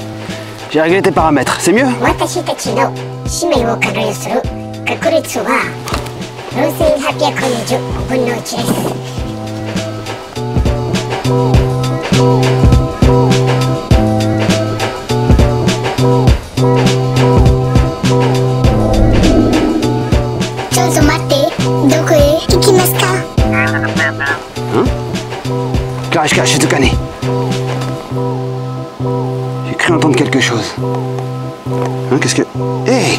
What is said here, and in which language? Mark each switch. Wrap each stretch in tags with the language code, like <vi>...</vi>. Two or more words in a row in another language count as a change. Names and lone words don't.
<fr>J'ai réglé tes paramètres, c'est mieux?</fr> <ja>私たちの使命を完了する確率は4840分の1です。ちょっと待って、どこへ行きますか？ Clarishka, Shizukane.</ja> <fr>J'ai cru entendre quelque chose. Hein, qu'est-ce que... Hé!</fr>